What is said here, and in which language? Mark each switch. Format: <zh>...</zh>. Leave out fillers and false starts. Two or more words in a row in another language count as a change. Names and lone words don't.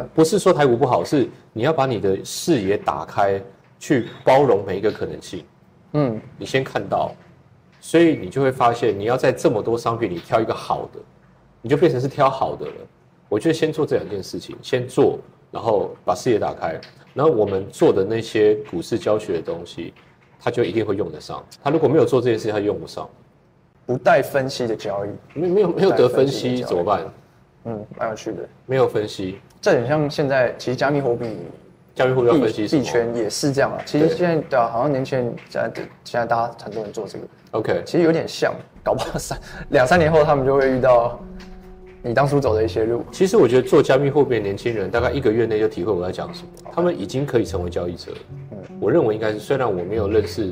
<zh>不是說台股不好，是你要把你的視野打開，去包容每一個可能性。你先看到，所以你就會發現，你要在這麼多商品裡挑一個好的，你就變成是挑好的了。我覺得先做這兩件事情，先做，然後把視野打開，然後我們做的那些股市教學的東西，他就一定會用得上。他如果沒有做這件事，他就用不上。不帶分析的交易，沒有得分析怎麼辦？蠻有趣的。沒有分析，這很像現在其實加密貨幣要分析什麼？幣圈也是這樣啊。其實現在對啊，好像年輕人現在大家很多人做這個。 OK，其實有點像，搞不好2、3年後他們就會遇到你當初走的一些路。其實我覺得做加密貨幣的年輕人，大概1個月內就體會我在講什麼。他們已經可以成為交易者了。我認為應該是，雖然我沒有認識。</zh>